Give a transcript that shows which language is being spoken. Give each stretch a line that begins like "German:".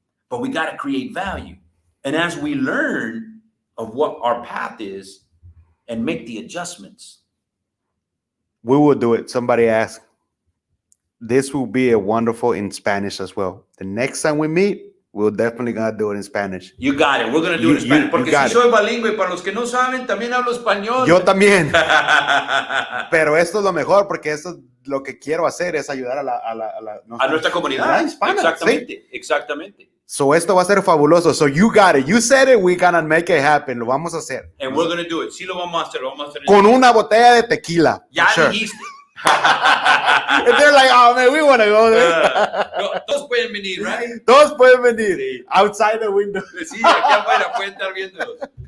English: But we got to create value. And as we learn of what our path is, and make the adjustments, we will do it. Somebody asked, this will be a wonderful in Spanish as well. The next time we meet, we're definitely gonna do it in Spanish. You got it. We're going to do it in Spanish.
Spanish: Porque si soy bilingüe, para los que no saben, también hablo español. Yo también. Pero esto es lo mejor porque esto lo que quiero hacer es ayudar a nuestra comunidad hispana. Exactamente, ¿sí? Exactamente. So esto va a ser fabuloso.
English: So you got it. You said it. We're gonna make it happen.
Spanish: Lo vamos a hacer.
English: And we're going to do it.
Spanish: Sí lo vamos a hacer. Lo vamos a hacer. Con una botella de tequila. Ya dijiste.
English: And they're like, oh man, we want to go there.
Spanish: No, todos pueden venir, right? Todos pueden venir. Sí.
English: Outside the window.
Spanish: Sí, aquí afuera pueden estar viéndolos.